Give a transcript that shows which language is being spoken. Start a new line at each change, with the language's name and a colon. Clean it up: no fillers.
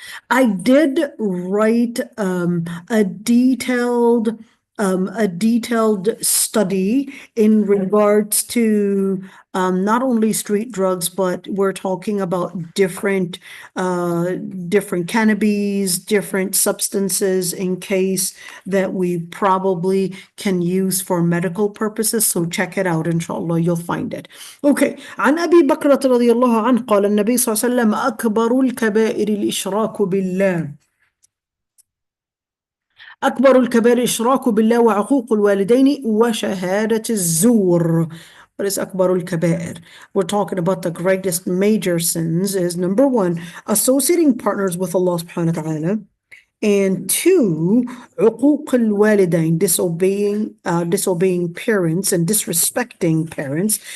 English: I did write a detailed study in regards to not only street drugs, but we're talking about different cannabis, different substances in case that we probably can use for medical purposes. So check it out, inshallah, you'll find it. Okay.
Arabic: عن أبي بكرة رضي الله عنه قال النبي صلى الله عليه وسلم أكبر الكبائر الإشراك بالله. أكبر الكبائر الإشراك بالله وعقوق الوالدين وشهادة الزور.
English: What is
Arabic: أكبر الكبائر?
English: We're talking about the greatest major sins is number 1, associating partners with Allah subhanahu wa ta'ala. And 2,
Arabic: عقوق الوالدين,
English: disobeying parents and disrespecting parents.